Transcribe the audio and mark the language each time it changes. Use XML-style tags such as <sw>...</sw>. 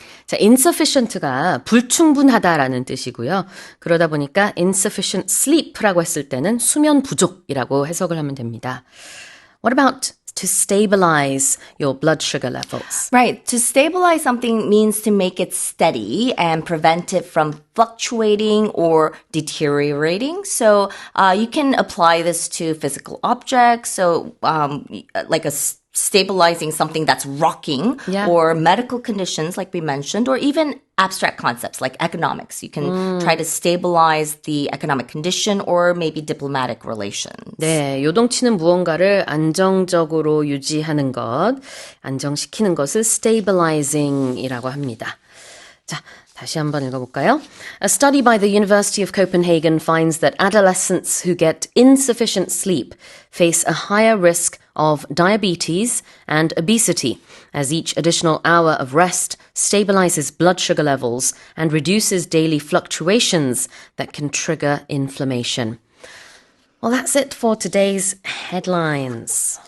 <ko>자, insufficient가 불충분하다라는 뜻이고요. 그러다 보니까</ko> <en>insufficient sleep</en> <ko>라고 했을 때는 수면 부족이라고 해석을 하면 됩니다.</ko> <en>What about to stabilize your blood sugar levels? Right. To stabilize something means to make it steady and prevent it from fluctuating or deteriorating. So you can apply this to physical objects. So like stabilizing something that's rocking, Yeah. or medical conditions like we mentioned, or even abstract concepts like economics. You can try to stabilize the economic condition or maybe diplomatic relations.</en> <ko>네, 요동치는 무언가를 안정적으로 유지하는 것, 안정시키는 것을 stabilizing이라고 합니다. 자, 다시 한번 읽어볼까요?</ko> <en>A study by the University of Copenhagen finds that adolescents who get insufficient sleep face a higher risk of diabetes and obesity, as each additional hour of rest stabilizes blood sugar levels and reduces daily fluctuations that can trigger inflammation. Well, that's it for today's headlines.</en>